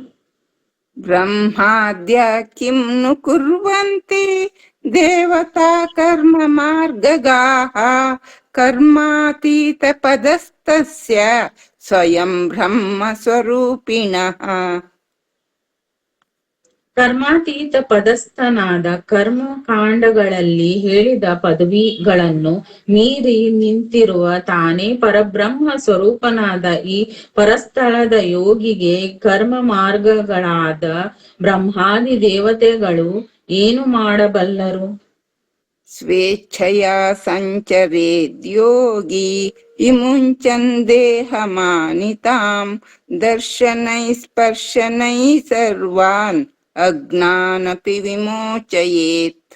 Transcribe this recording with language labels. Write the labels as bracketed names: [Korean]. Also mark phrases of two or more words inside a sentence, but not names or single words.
[Sanskrit] ಬ್ರಹ್ಮಾದ್ಯ ಕಿಂ ನು ಕುರ್ವಂತಿ ದೇವತಾ ಕರ್ಮ ಮಾರ್ಗಗಾಃ ಕರ್ಮಾತೀತ ಪದಸ್ತಸ್ಯ ಸ್ವಯಂ ಬ್ರಹ್ಮ ಸ್ವರೂಪಿಣಃ. [Kannada] ಕರ್ಮಾತೀತ ಪದಸ್ಥನಾದ ಕರ್ಮಕಾಂಡಗಳಲ್ಲಿ ಹೇಳಿದ ಪದವಿಗಳನ್ನು ಮೀರಿ ನಿಂತಿರುವ ತಾನೇ ಪರಬ್ರಹ್ಮ ಸ್ವರೂಪನಾದ ಈ ಪರಸ್ಥಳದ ಯೋಗಿಗೆ ಕರ್ಮ ಮಾರ್ಗಗಳಾದ ಬ್ರಹ್ಮಾದಿ ದೇವತೆಗಳು ಏನು ಮಾಡಬಲ್ಲರು? [Sanskrit] ಸ್ವೇಚ್ಛೆಯ ಸಂಚರೇದ್ಯೋಗಿ ವಿಮುಂಚನ್ ದೇಹಮಾನಿತಾಂ ದರ್ಶನೈ ಸ್ಪರ್ಶನೈ ಸರ್ವಾನ್ ಅಜ್ಞಾನಪಿ ವಿಮೋಚಯೇತ್.